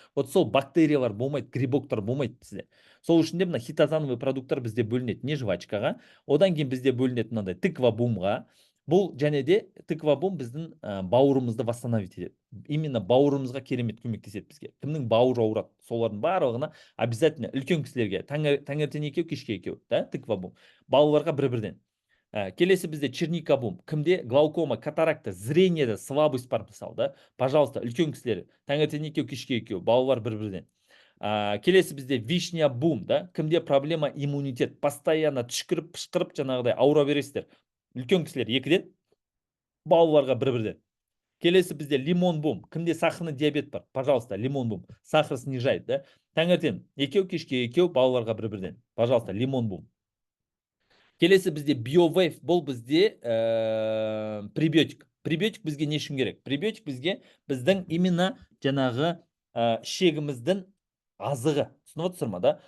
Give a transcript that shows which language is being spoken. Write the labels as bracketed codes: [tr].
[kk] Вот сол бактериялар болмайды, грибоктар болмайды сізде. Сол үшін де мына хитозановый продукттар бізде бөлінеді не жвачкаға, одан кейін бізде бөлінеді мынандай тыква бумға. Бұл және де тыква бум біздің бауырымызды восстановить етеді. Именно бауырымызға керемет көмектеседі бізге. Кімнің бауыры ауырады, солардың барлығына обязательно үлкен кісілерге таңертең екеу, кешке екеу, да, тыква бум. Балаларға бір-бірден. Келесі бізде черника бум. Кімде глаукома, катаракта, зрениеде слабость бар, мысалы, да? Пожалуйста, үлкен кісілер таңертең екеу, кешке екеу, балалар бір-бірден. Келесі бізде вишня бум, да? Кімде проблема иммунитет, постоянно түшкіріп, пышқырып, жаңағыдай ауыра бересіздер. Үлкен кісілер екіден, балаларға бір-бірден. Келесі бізде лимон бум. Кімде сахарный диабет бар, пожалуйста, лимон бум. [ru] Сахар снижает, да? [kk] Таңертең екеу, кешке екеу, балаларға бір-бірден. Пожалуйста, лимон бум. Келесі бізде биовейв, бұл бізде пребиотик. Пребиотик бізге не үшін керек? Пребиотик бізге біздің именно жаңағы ішегіміздің азығы. Түсініп отырсыздар ма, да?